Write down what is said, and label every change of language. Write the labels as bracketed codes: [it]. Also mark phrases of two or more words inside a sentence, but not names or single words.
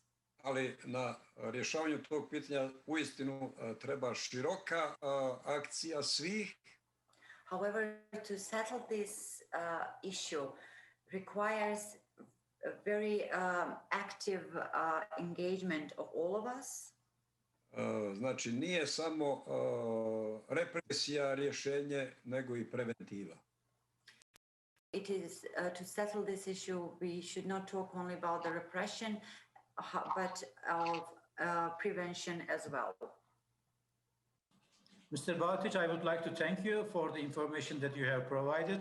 [hr] Ali na rješavanju tog pitanja uistinu treba široka akcija svih. [en] However, to settle this issue requires a very active engagement of all of us. [hr] Znači, nije samo represija rješenje, nego i preventiva. [en] It is to settle this issue, we should not talk only about the repression, but of prevention as well. Mr. Baotić, I would like to thank you for the information that you have provided.